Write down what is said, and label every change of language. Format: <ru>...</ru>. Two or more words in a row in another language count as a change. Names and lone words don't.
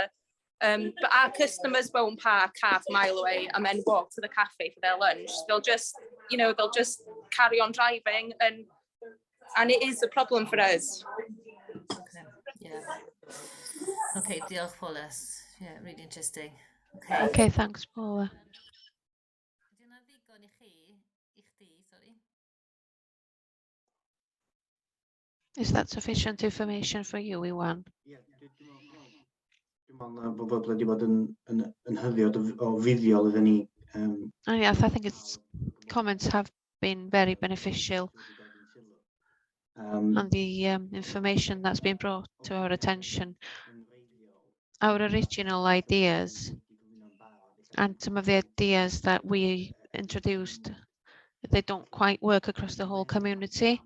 <en>But our customers won't park half a mile away and then walk to the cafe for their lunch. They'll just, you know, they'll just carry on driving, and it is a problem for us. Okay, yeah. Okay, diolch Paula. Yeah, really interesting. Okay. Okay, thanks, Paula.</en> <cy>Ydy hwnna'n ddigon i chdi,</cy> <en>sorry? Is that sufficient information for you, Iwan?</en> <cy>Dwi'n meddwl bod bobl wedi bod yn hyddiod o fuddiol iddyn ni.</cy> <en>And yes, I think its comments have been very beneficial, and the information that's been brought to our attention, our original ideas, and some of the ideas that we introduced, they don't quite work across the whole community.</en>